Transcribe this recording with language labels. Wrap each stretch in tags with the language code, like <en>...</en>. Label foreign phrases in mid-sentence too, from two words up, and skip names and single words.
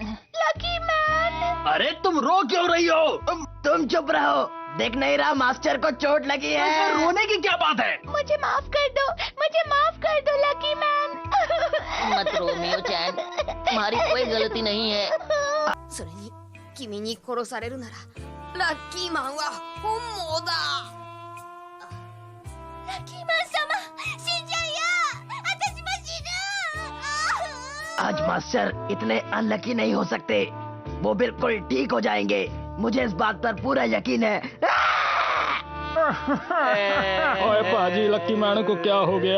<hi>लकी मैन। अरे तुम रो क्यों रही हो? तुम चुप रहो। देख नहीं रहा मास्टर को चोट लगी है। रोने की क्या बात है? मुझे माफ कर दो, मुझे माफ कर दो लकी मैन। मत रो मियो-चैन, तुम्हारी कोई गलती नहीं है।</hi> <ja>それに君に殺されるならラッキーマンは本望だ。ラッキーマン様、死んじゃうよ。私も死ぬ。</ja> <hi>आज मास्टर इतने अनलकी नहीं हो सकते। वो बिल्कुल ठीक हो जाएंगे, मुझे इस बात पर पूरा यकीन है। ओए पाजी, लकी मैन को क्या हो गया?</hi>